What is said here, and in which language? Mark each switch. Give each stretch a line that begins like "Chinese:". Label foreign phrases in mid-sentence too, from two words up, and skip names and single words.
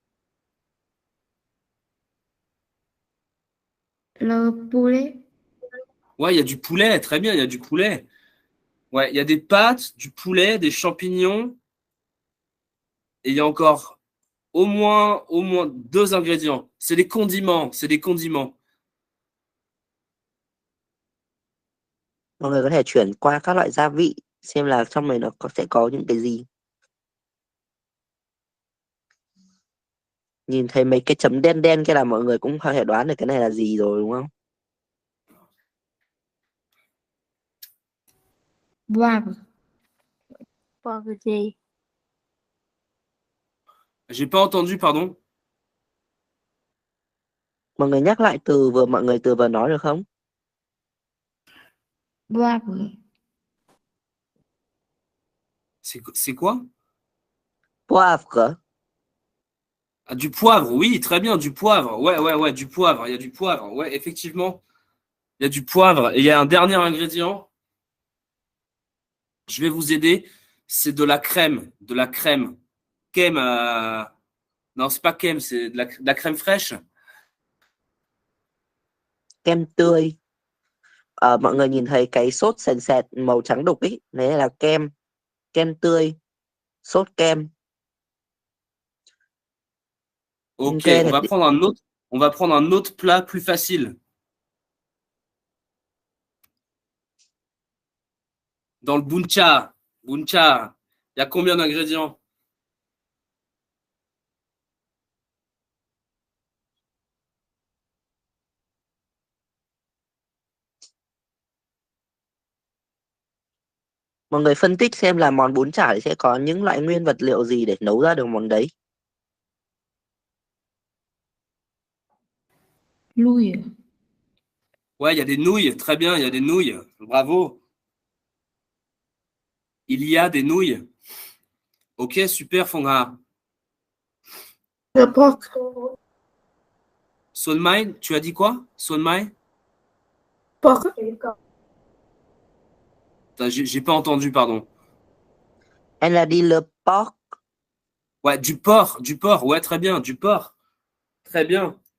French: Le poulet. Ouais, il y a du poulet, très bien, il y a du poulet. Ouais, il y a des pâtes, du poulet, des champignons. Et il y a encore au moins 2 ingrédients. C'est des condiments.
Vietnamese: Mọi người có thể chuyển qua các loại gia vị xem là trong này nó sẽ có những cái gì. Nhìn thấy mấy cái chấm đen đen kia là mọi người cũng có thể đoán được cái này là gì rồi đúng không? Wow. Bò cái gì?
French: J'ai pas entendu, pardon.
Vietnamese: Mọi người nhắc lại mọi người vừa nói được không?
French: Poivre. C'est quoi? Poivre. Ah, du poivre, oui, très bien, du poivre. Ouais, du poivre. Il y a du poivre. Ouais, effectivement, il y a du poivre. Et il y a un dernier ingrédient. Je vais vous aider. C'est de la crème. De la crème. Crème. Non, c'est pas crème, c'est de la crème fraîche.
Vietnamese: Kem tươi. Mọi người nhìn thấy cái sốt sền sệt màu trắng đục ấy, đấy là kem. Kem tươi. Sốt kem.
French: Ok, Ok, on va prendre un autre plat plus facile. Dans le buncha. Buncha. Il y a combien d'ingrédients?
Vietnamese: mọi người phân tích xem là món bún chả sẽ có những loại nguyên vật liệu gì để nấu ra được món đấy.
French: Nouilles. Ouais, il y a des nouilles. Très bien, il y a des nouilles. Bravo. Il y a des nouilles. Ok, super, Fonga.
English: The pork.
French: Son Mai, tu as dit quoi? Son Mai? Pork. J'ai pas entendu, pardon. Elle a dit le porc. Ouais, du porc. Ouais, très bien, du porc. Très bien.